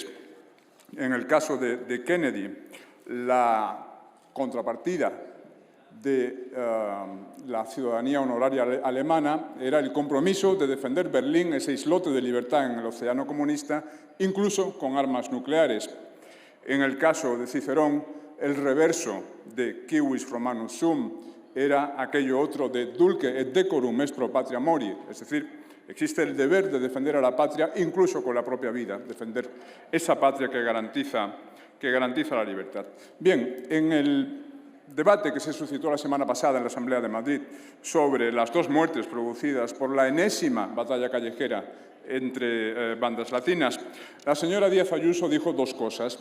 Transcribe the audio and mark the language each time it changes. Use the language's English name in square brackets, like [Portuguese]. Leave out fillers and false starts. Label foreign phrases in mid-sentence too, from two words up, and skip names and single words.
[Spanish] En el caso de Kennedy, la contrapartida de la ciudadanía honoraria alemana era el compromiso de defender Berlín, ese islote de libertad en el océano comunista, incluso con armas nucleares. En el caso de Cicerón, el reverso de [Latin] civis Romanus sum [Spanish] era aquello otro de [Latin] dulce et decorum est pro patria mori, [Spanish] es decir, existe el deber de defender a la patria incluso con la propia vida, defender esa patria que garantiza la libertad. Bien, en el debate que se suscitó la semana pasada en la Asamblea de Madrid sobre las dos muertes producidas por la enésima batalla callejera entre bandas latinas, la señora Díaz Ayuso dijo dos cosas.